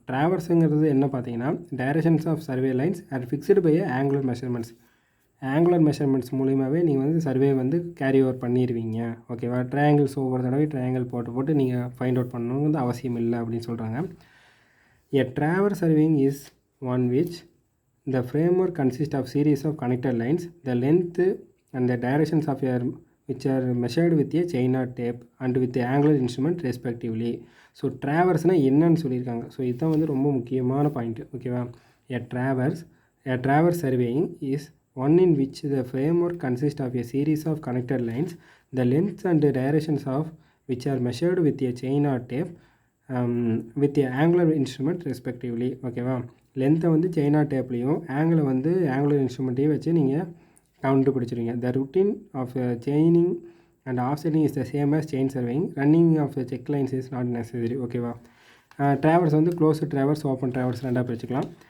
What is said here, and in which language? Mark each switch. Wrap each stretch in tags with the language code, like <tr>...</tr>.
<ta>ட்ராவர்ஸுங்கிறது என்ன பார்த்தீங்கன்னா</ta> <en>Directions of survey lines are fixed by angular measurements.</en> <ta>Angular measurements மூலிமாவே நீங்கள் வந்து சர்வே வந்து கேரி ஓவர் பண்ணிடுவீங்க. ஓகேவா? ட்ரையாங்கிள்ஸ் ஒவ்வொரு தடவை ட்ரையாங்கிள் போட்டு நீங்கள் ஃபைண்ட் அவுட் பண்ணணுங்கிறது அவசியம் இல்லை அப்படின்னு சொல்கிறாங்க.</ta> <en>A traverse surveying is one which the framework consists of series of connected lines, the length and the directions of your which are measured with a chain or tape and with the angular instrument respectively.</en> <ta>So ட்ராவர்ஸ்னால் என்னன்னு சொல்லியிருக்காங்க. So இதுதான் வந்து ரொம்ப முக்கியமான point. ஓகேவா?</ta> <en>a traverse surveying is one in which the framework consists of a series of connected lines, the lengths and the directions of which are measured with a chain or tape with a angular instrument respectively.</en> <ta>ஓகேவா? லென்த்தை வந்து செயினா டேப்லேயும் ஆங்கிளை வந்து angular இன்ஸ்ட்ருமெண்ட்டையும் வச்சு நீங்கள் கண்டுபிடிச்சிருங்க.</ta> <en>The routine of chaining and of setting is the same as chain surveying. Running of check lines is not necessary. ஓகேவா?</en> <ta>Traverse வந்து closed traverse open traverse ரெண்டாக பிரிச்சுக்கலாம்.</ta>